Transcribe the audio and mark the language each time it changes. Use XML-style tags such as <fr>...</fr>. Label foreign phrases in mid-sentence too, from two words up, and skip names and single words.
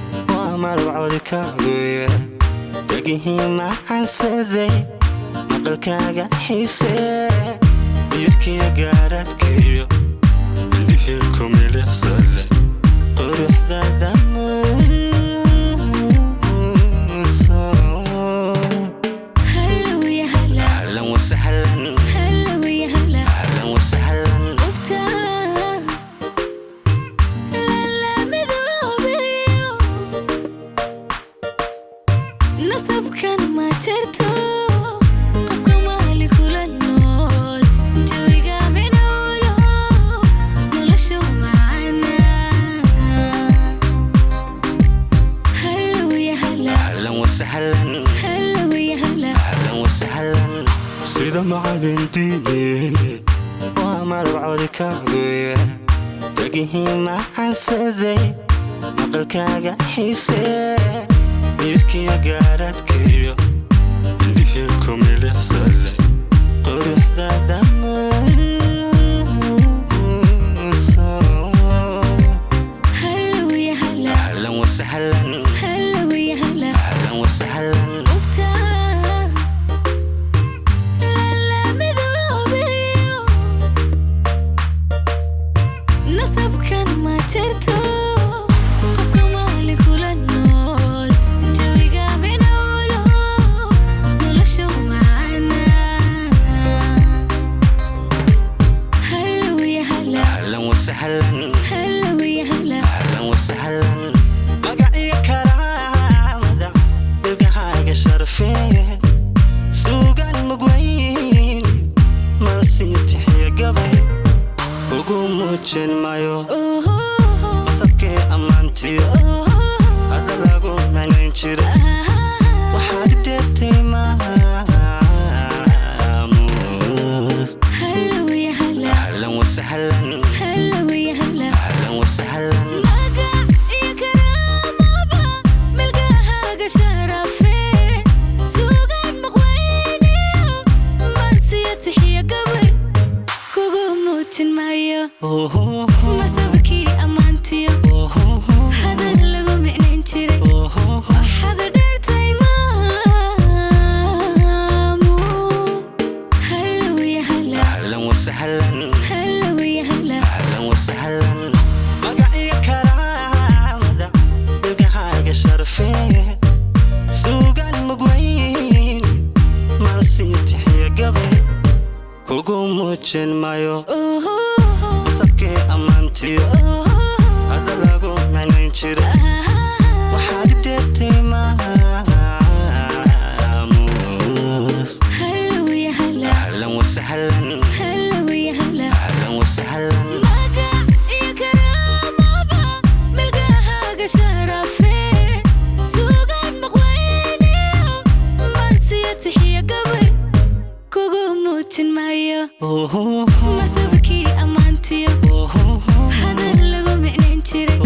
<so>waa malab codkaaguye. Dhegihii macaansaday, maqalkaaga xiise. Midabkiiyo gaaradkiyo, indhihii ku milicsaday. Quruxdaada muuso.</so> <ar>هلا ويا هلا. أهلًا وسهلًا. هلا ويا هلا. أهلًا وسهلًا.</ar> <so>Qubta la la midoobiyo. Nasabkan ma jirto, qofka maali kula nool. Jawiga micno u leh, noloshu macana.</so> <ar>هلا ويا هلا. أهلًا وسهلًا. هلا ويا هلا. أهلًا وسهلًا.</ar> <so>Sida macallin diine, waa malab codkaaguye. Dhegihii macaansaday, maqalkaaga xiise. Midabkiiyo gaaradkiyo, indhihii ku milicsaday. Quruxdaada muuso.</so> <ar>هلا ويا هلا. أهلًا وسهلًا. هلا ويا هلا. أهلًا وسهلًا.</ar> <so>Qubta la la midoobiyo. Nasabkan ma jirto, qofka maali kula nool. Jawiga micno u leh, noloshu macana.</so> <ar>هلا ويا هلا. أهلًا وسهلًا. هلا ويا هلا. أهلًا وسهلًا.</ar> <so>Magac iyo karaamada, ilkahaaga sharfee. Suugaan mugweyn, ma sii tixiyo gabay. Ugu muujin maayo, Oho. qasabkee ammaantiyo, Oho. hadda lagu macnayn jiray. Aha. Waxaad deertay maamuus.</so> <ar>هلا ويا هلا. أهلًا وسهلًا. هلا ويا هلا. أهلًا وسهلًا.</ar> <so>Magac iyo karaamaba, milkahaaga sharafee. Suugaan maqweyniyo, ma sii tixiyo gabay. Kugu muujin maayo, Oho. masabkii ammaantiyo, Oho. hadal lagu micnayn jiray. Oho. Waxaad dheertay maamu.</so> <ar>هلا ويا هلا. أهلًا وسهلًا. هلا ويا هلا. أهلًا وسهلًا.</ar> <so>Magac iyo karaamada, ilkahaaga sharfee. Suugaan mugweyn, ma sii tixiyo gabay. Kugu muujin maayo, Oho. qasabkee ammaantiyo, Oho. hadda lagu macnayn jiray. Aha. Waxaad deertay maamuus.</so> <ar>هلا ويا هلا. أهلًا وسهلًا. هلا ويا هلا. أهلًا وسهلًا.</ar> <so>Magac iyo karaamaba, milkahaaga sharafee. Suugaan maqweyniyo, ma sii tixiyo gabay. Kugu muujin maayo, Oho. masabkii ammaantiyo, Oho. hadal lagu micnayn jiray.</so>